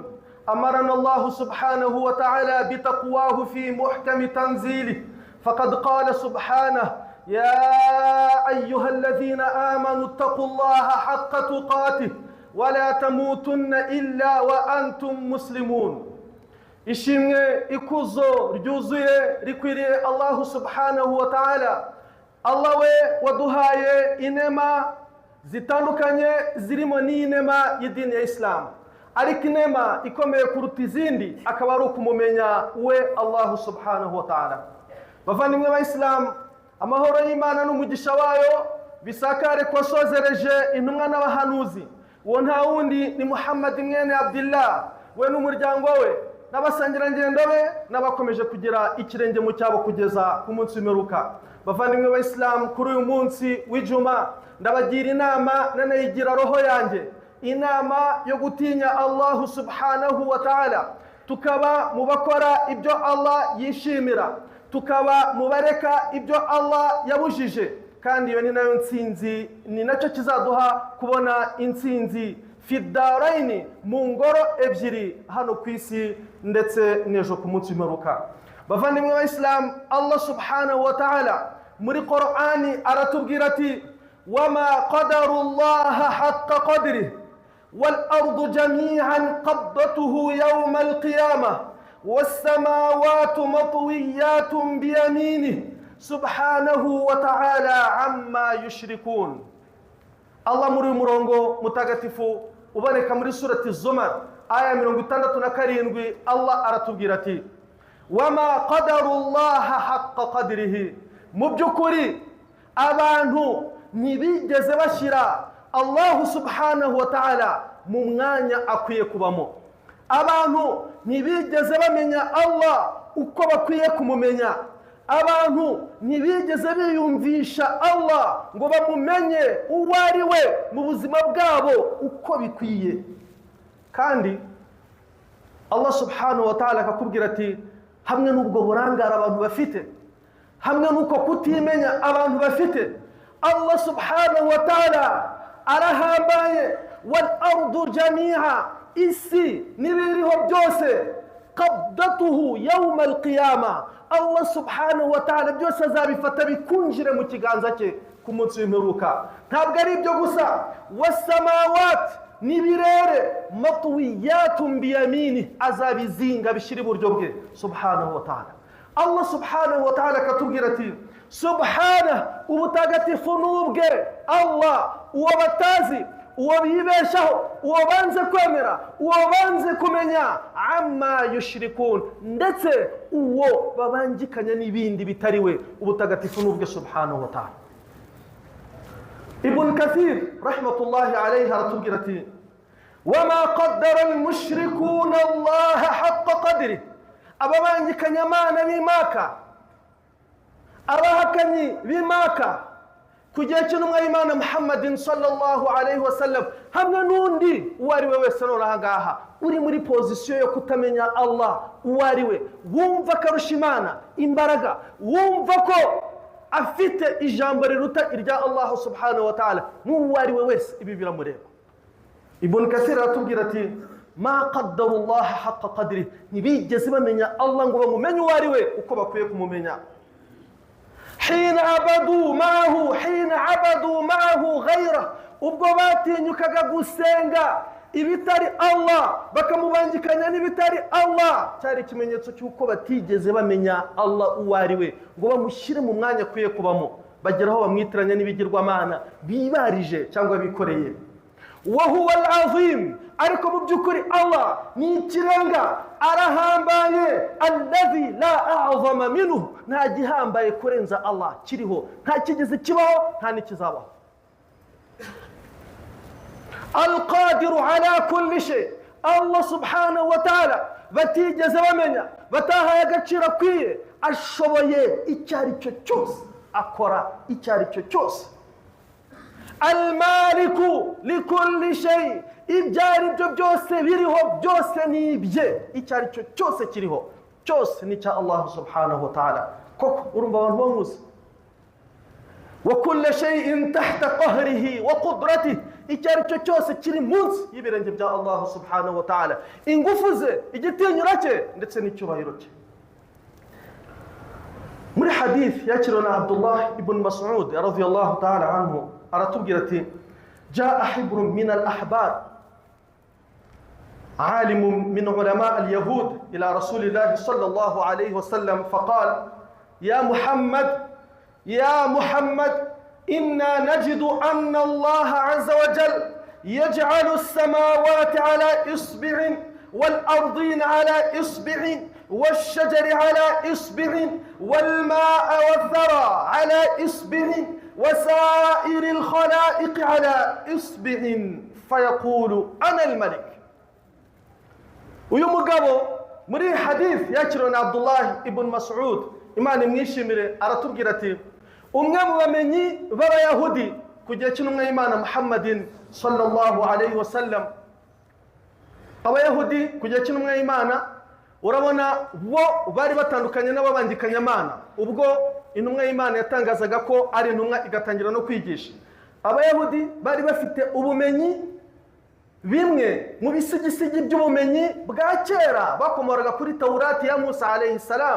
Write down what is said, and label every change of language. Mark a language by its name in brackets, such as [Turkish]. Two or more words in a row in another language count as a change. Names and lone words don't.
[Arabic] أمرنا الله سبحانه وتعالى بتقواه في محكم تنزيله فقد قال سبحانه: يا أيها الذين آمنوا اتقوا الله حق تقاته ولا تموتن إلا وأنتم مسلمون. [Kinyarwanda] ishimwe ikuzo ryuzuye rikwiriye Allah [Arabic] سبحانه وتعالى, [Kinyarwanda] Allah we waduhaye inema zitandukanye zirimo n'inema y'idini ya Islam, ariko inema ikomeye kuruta izindi akaba ari ukumumenya we Allah [Arabic] سبحانه وتعالى. [Kinyarwanda] Bavandimwe ba Islam, amahoro y'Imana n'umugisha wayo bisakare kwa sozereje intumwa n'abahanuzi, uwo nta wundi ni Muhammad mwene Abdullah we n'umuryango we n'abasangirangendo be n'abakomeje kugira ikirenge mu cyabo kugeza ku munsi w'imperuka. Bavandimwe ba Islam, kuri uyu munsi w'Ijuma ndabagira inama nanayigira roho yanjye, inama yo gutinya Allah [Arabic] سبحانه وتعالى, [Kinyarwanda] tukaba mu bakora ibyo Allah yishimira, tukaba mu bareka ibyo Allah yabujije, kandi iyo ni nayo nsinzi, ni nacyo kizaduha kubona insinzi fidaraini, mu ngoro ebyiri hano ku isi ndetse n'ejo ku munsi w'imperuka. Bavandimwe ba Islam, Allah [Arabic] سبحانه وتعالى [Kinyarwanda] muri Qur'ani aratubwira ati: [Arabic] وما قدروا الله حق قدره والأرض جميعا قبضته يوم القيامة والسماوات مطويات بيمينه سبحانه وتعالى عما يشركون. [Kinyarwanda] Allah muri murongo mutagatifu uboneka muri surati Zumar aya 67, Allah aratubwira ati: [Arabic] وما قدروا الله حق قدره, [Kinyarwanda] mu by'ukuri abantu ntibigeze bashyira Allah [Arabic] سبحانه وتعالى [Kinyarwanda] mu mwanya akwiye kubamo. Abantu ntibigeze bamenya Allah uko bakwiye kumumenya. Abantu ntibigeze biyumvisha Allah ngo bamumenye uwo ari we mu buzima bwabo uko bikwiye. Kandi Allah [Arabic] سبحانه وتعالى [Kinyarwanda] akakubwira ati: hamwe n'ubwo burangara abantu bafite, hamwe n'uko kutimenya abantu bafite, Allah [Arabic] سبحانه وتعالى [Kinyarwanda] arahambaye. [Arabic] والأرض جميعا, [Kinyarwanda] isi n'ibiriho byose, [Arabic] قبضته يوم القيامة, [Kinyarwanda] Allah [Arabic] سبحانه وتعالى [Kinyarwanda] byose azabifata bikunjire mu kiganza cye ku munsi w'imperuka. Ntabwo ari ibyo gusa, wasamawati, n'ibirere [Arabic] مطويات بيمين, [Kinyarwanda] azabizinga bishyira iburyo bwe [Arabic] سبحانه وتعالى. [Kinyarwanda] Allah [Arabic] سبحانه وتعالى [Kinyarwanda] akatubwira ati: subhanahu, ubutagatifu n'ubwe Allah, uwo batazi, uwo bibeshaho, uwo banze kwemera, uwo banze kumenya, [Arabic] عما يشركون, [Kinyarwanda] ndetse uwo babangikanya n'ibindi bitari we, ubutagatifu n'ubwe [Arabic] سبحانه وتعالى. [Kinyarwanda] Ibn Kathir [Arabic] رحمة الله عليه [Kinyarwanda] aratubwira ati: [Arabic] وما قدر المشركون الله حق قدره, [Kinyarwanda] ababangikanya Imana b'Imaka, abahakanyi b'Imaka ku gihe cy'intumwa y'Imana Muhammadin [Arabic] صلى الله عليه وسلم, [Kinyarwanda] hamwe n'undi uwo ari we wese nonaha ngaha uri muri pozisiyo yo kutamenya Allah uwo ari we, wumva akarusha Imana imbaraga, wumva ko afite ijambo riruta irya Allah [Arabic] سبحانه وتعالى, [Kinyarwanda] n'uwo ari we wese ibi biramureba. Ibn Kathir aratubwira ati: [Arabic] ما قدروا الله حق قدره, [Kinyarwanda] ntibigeze bamenya Allah ngo bamumenye uwo ari we uko bakwiye kumumenya. [Arabic] حين عبدوا معه غير, [Kinyarwanda] ubwo batinyukaga gusenga ibitari Allah bakamubangikanya n'ibitari Allah, cyari ikimenyetso cy'uko batigeze bamenya Allah uwo ari we ngo bamushyire mu mwanya akwiye kubamo, bageraho bamwitiranya n'ibigirwamana bibarije cyangwa bikoreye. [Arabic] وهو العظيم, [Kinyarwanda] ariko mu by'ukuri Allah ni ikirenga, arahambaye, [Arabic] الذي لا أعظم منه, [Kinyarwanda] nta gihambaye kurenza Allah kiriho, nta kigeze kibaho, nta n'ikizabaho. [Arabic] القادر على كل شيء, [Kinyarwanda] Allah [Arabic] سبحانه وتعالى [Kinyarwanda] batigeze bamenya, batahaye agaciro akwiye, ashoboye icyo ari cyo cyose, akora icyo ari cyo cyose. [Arabic] الملك لكل شيء, [Kinyarwanda] ibyo ari byo byose biriho, byose ni ibye, icyo ari cyo cyose kiriho, cyose ni cya Allah [Arabic] سبحانه وتعالى. [Kinyarwanda] Koko urumva abantu bamuzi. [Arabic] وكل شيء تحت قهره وقدرته, [Kinyarwanda] icyo ari cyo cyose kiri munsi y'ibirenge bya Allah [Arabic] سبحانه وتعالى, [Kinyarwanda] ingufu ze, igitinyura cye ndetse n'icyubahiro cye. Muri hadith yakiriwe na Abdullah ibn Mas'ud [Arabic] رضي الله تعالى عنه, [Kinyarwanda] aratubwira ati [Arabic] جاء حبر من الأحبار عالم من علماء اليهود إلى رسول الله صلى الله عليه وسلم فقال يا محمد إنا نجد أن الله عز وجل يجعل السماوات على إصبع والأرضين على إصبع والشجر على إصبع والماء والثرى على إصبع وسائر الخلائق على إصبع فيقول أنا الملك. [Kinyarwanda] uyu mugabo muri hadith yakiriwe na Abdullah ibn Mas'ud, Imana imwishimire, aratubwira ati umwe mu bamenyi b'abayahudi ku gihe cy'intumwa y'Imana Muhammadin [Arabic] صلى الله عليه وسلم, [Kinyarwanda] abayahudi ku gihe cy'intumwa y'Imana urabona bo bari batandukanye n'ababangikanyamana. Ubwo intumwa y'Imana yatangazaga ko ari intumwa igatangira no kwigisha, abayahudi bari bafite ubumenyi bimwe mu bisigisigi by'ubumenyi bwa kera bakomoraga kuri Taurati ya Musa [Arabic] عليه السلام.